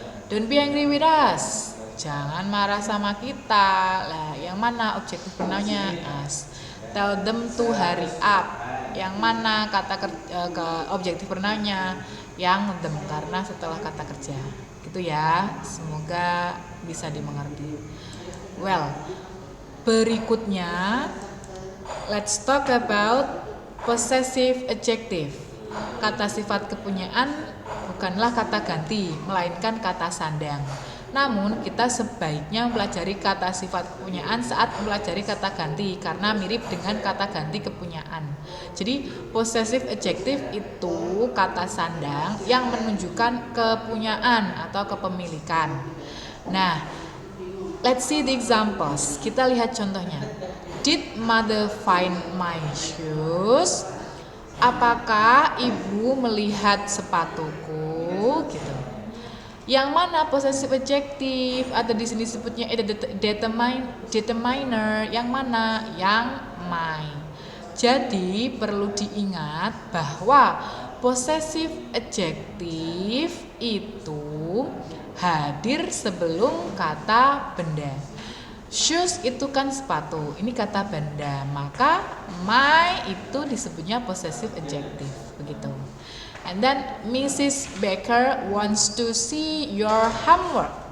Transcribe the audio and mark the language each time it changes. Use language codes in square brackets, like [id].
[en] Don't be angry with us, [id] jangan marah sama kita. Lah yang mana objektif pronounnya? Us. [en] Tell them to hurry up, [id] yang mana kata objektif pronounnya? Yang them, karena setelah kata kerja gitu ya. Semoga bisa dimengerti. [en] Well, [id] berikutnya [en] let's talk about possessive adjective. [id] Kata sifat kepunyaan bukanlah kata ganti, melainkan kata sandang. Namun kita sebaiknya mempelajari kata sifat kepunyaan saat mempelajari kata ganti karena mirip dengan kata ganti kepunyaan. Jadi possessive adjective itu kata sandang yang menunjukkan kepunyaan atau kepemilikan. [en] Nah, let's see the examples. [id] Kita lihat contohnya. [en] Did mother find my shoes? [id] Apakah ibu melihat sepatuku? Gitu. Yang mana possessive adjective atau di sini disebutnya determiner, yang mana? Yang my. Jadi perlu diingat bahwa possessive adjective itu hadir sebelum kata benda. Shoes itu kan sepatu, ini kata benda, maka my itu disebutnya possessive adjective, begitu. [en] And then Mrs. Baker wants to see your homework.